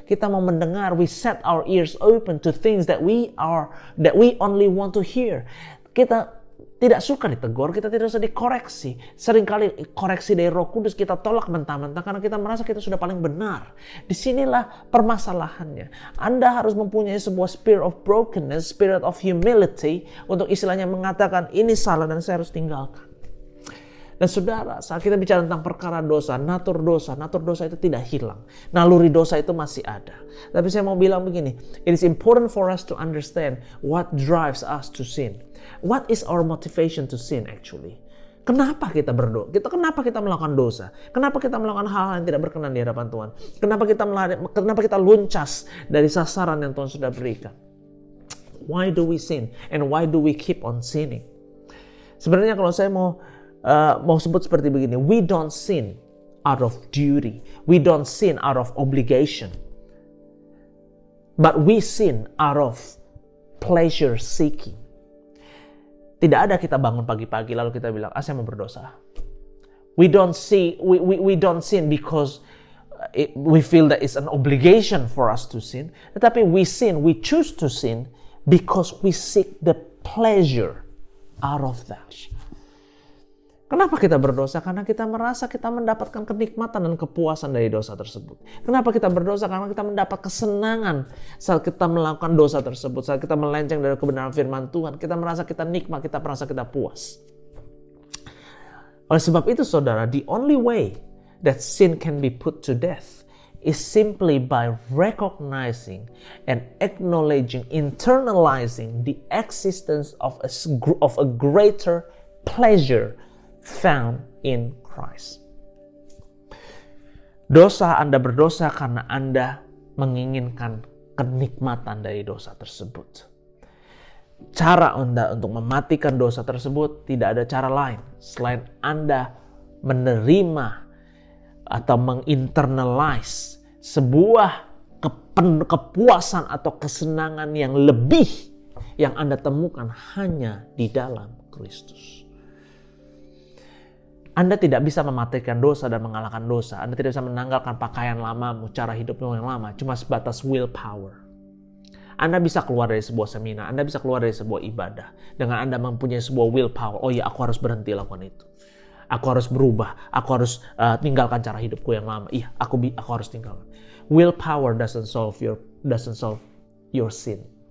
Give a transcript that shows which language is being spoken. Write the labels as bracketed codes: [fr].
[id] Kita mau mendengar, [en] we set our ears open to things that we only want to hear. [id] Kita tidak suka ditegur, kita tidak suka dikoreksi. Seringkali koreksi dari Roh Kudus kita tolak mentah-mentah karena kita merasa kita sudah paling benar. Disinilah permasalahannya. Anda harus mempunyai sebuah [en] spirit of brokenness, spirit of humility, [id] untuk istilahnya mengatakan ini salah dan saya harus tinggalkan. Dan saudara, saat kita bicara tentang perkara dosa, natur dosa itu tidak hilang. Naluri dosa itu masih ada. Tapi saya mau bilang begini, [en] it is important for us to understand what drives us to sin. What is our motivation to sin actually? [id] Kenapa kita berdosa? Kenapa kita melakukan dosa? Kenapa kita melakukan hal-hal yang tidak berkenan di hadapan Tuhan? Kenapa kita luncas dari sasaran yang Tuhan sudah berikan? [en] Why do we sin? And why do we keep on sinning? [id] Sebenarnya kalau saya mau sebut seperti begini, [en] we don't sin out of duty, we don't sin out of obligation, but we sin out of pleasure seeking. [id] Tidak ada kita bangun pagi-pagi lalu kita bilang, saya mau berdosa. [en] We don't sin because we feel that it's an obligation for us to sin. [id] Tetapi [en] we choose to sin because we seek the pleasure out of that. [id] Kenapa kita berdosa? Karena kita merasa kita mendapatkan kenikmatan dan kepuasan dari dosa tersebut. Kenapa kita berdosa? Karena kita mendapat kesenangan saat kita melakukan dosa tersebut. Saat kita melenceng dari kebenaran firman Tuhan, kita merasa kita nikmat, kita merasa kita puas. Oleh sebab itu saudara, [en] the only way that sin can be put to death is simply by recognizing and acknowledging, internalizing the existence of a greater pleasure found in Christ. [id] Anda berdosa karena Anda menginginkan kenikmatan dari dosa tersebut. Cara Anda untuk mematikan dosa tersebut tidak ada cara lain selain Anda menerima atau menginternalize sebuah kepuasan atau kesenangan yang lebih yang Anda temukan hanya di dalam Kristus. Anda tidak bisa mematikan dosa dan mengalahkan dosa. Anda tidak bisa menanggalkan pakaian lamamu, cara hidupmu yang lama, cuma sebatas willpower. Anda bisa keluar dari sebuah seminar, Anda bisa keluar dari sebuah ibadah dengan Anda mempunyai sebuah willpower. Oh ya, aku harus berhenti lakukan itu. Aku harus berubah, aku harus tinggalkan cara hidupku yang lama. Iya, aku harus tinggalkan. [en] Willpower doesn't solve your sin.